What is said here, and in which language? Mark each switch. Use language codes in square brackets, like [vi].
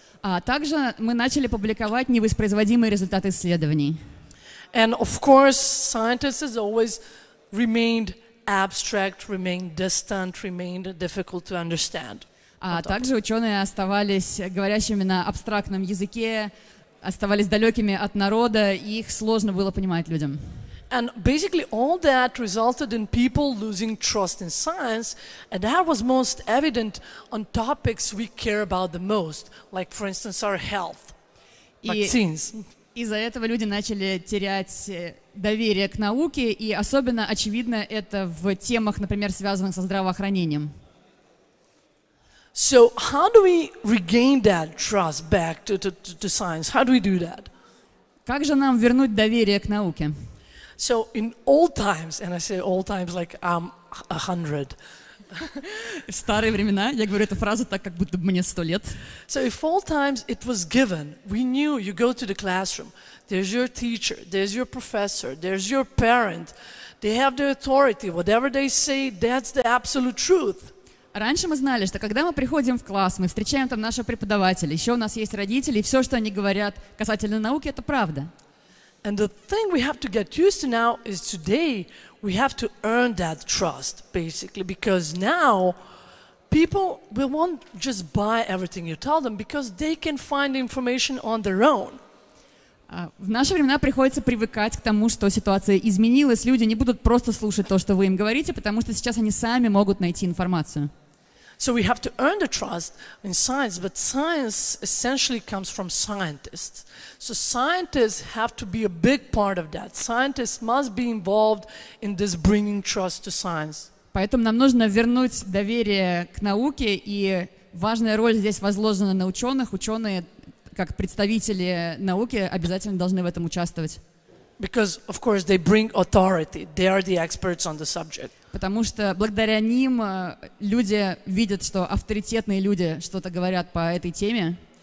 [ru] А также мы начали публиковать невоспроизводимые результаты исследований. [en] And of course, scientists has always remained abstract, remained distant, remained difficult to understand. [ru] А также ученые оставались говорящими на абстрактном языке, оставались далекими от народа, и их сложно было понимать людям. [en] And basically all that resulted in people losing trust in science, and that was most evident on topics we care about the most, like, for instance, our health, vaccines. [ru] Из-за этого люди начали терять доверие к науке, и особенно очевидно это в темах, например, связанных со здравоохранением. [en] So how do we regain that trust back to science? How do we do that? [ru] Как же нам вернуть доверие к науке? [en] So in old times, and I say old times like I'm 100. [ru] В старые времена, я говорю эту фразу так, как будто мне 100 лет. [en] So if old times it was given, we knew you go to the classroom, there's your teacher, there's your professor, there's your parent, they have the authority, whatever they say, that's the absolute truth. [ru] Раньше мы знали, что когда мы приходим в класс, мы встречаем там нашего преподавателя, еще у нас есть родители, и все, что они говорят касательно науки, это правда. [en] And the thing we have to get used to now is today we have to earn that trust, basically, because now people will won't just buy everything you tell them because they can find information on their own. [ru] В наши времена приходится привыкать к тому, что ситуация изменилась, люди не будут просто слушать то, что вы им говорите, потому что сейчас они сами могут найти информацию. [en] So we have to earn the trust in science, but science essentially comes from scientists. So scientists have to be a big part of that. Scientists must be involved in this bringing trust to science. [ru] Поэтому нам нужно вернуть доверие к науке, и важная роль здесь возложена на ученых. Ученые, как представители науки, обязательно должны в этом участвовать. [en] Because, of course, they bring authority. They are the experts on the subject. [ru] Потому что благодаря ним люди видят, что авторитетные люди что-то говорят по этой теме.